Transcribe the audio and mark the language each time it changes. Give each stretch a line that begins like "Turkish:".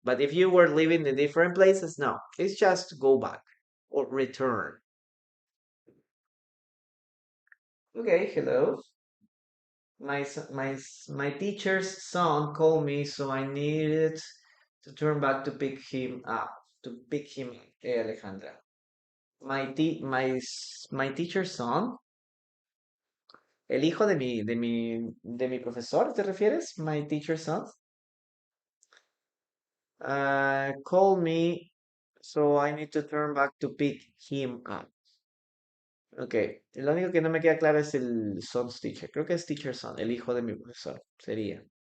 English: But if you were living in different places, no, it's just go back or return. Okay, hello. My teacher's son called me, so I needed to turn back to pick him up. To pick him up, Alejandra. My teacher's son,
Spanish: el hijo de mi profesor, ¿te refieres?
English: My teacher's son, called me, so I need to turn back to pick him up.
Spanish: Ok, lo único que no me queda claro es el son's teacher. Creo que es teacher son, el hijo de mi profesor, sería.